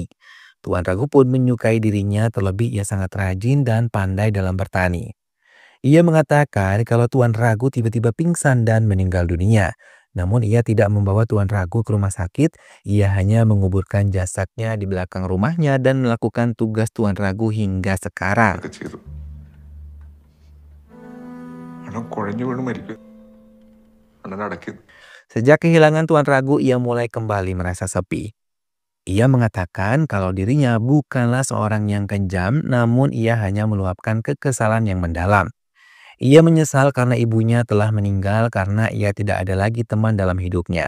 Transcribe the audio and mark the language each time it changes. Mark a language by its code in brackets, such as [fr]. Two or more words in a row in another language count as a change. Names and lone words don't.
[id] Tuan Ragu pun menyukai dirinya, terlebih ia sangat rajin dan pandai dalam bertani. Ia mengatakan kalau Tuan Ragu tiba-tiba pingsan dan meninggal dunia. Namun ia tidak membawa Tuan Ragu ke rumah sakit, ia hanya menguburkan jasadnya di belakang rumahnya dan melakukan tugas Tuan Ragu hingga sekarang. [ml] ഒക്കെ ചെയ്തു. അണ്ണൻ കുഴഞ്ഞു വീണ് മരിക്കും. അണ്ണൻ അടക്കി. [id] Sejak kehilangan Tuan Ragu, ia mulai kembali merasa sepi. Ia mengatakan kalau dirinya bukanlah seorang yang kejam, namun ia hanya meluapkan kekesalan yang mendalam. Ia menyesal karena ibunya telah meninggal karena ia tidak ada lagi teman dalam hidupnya.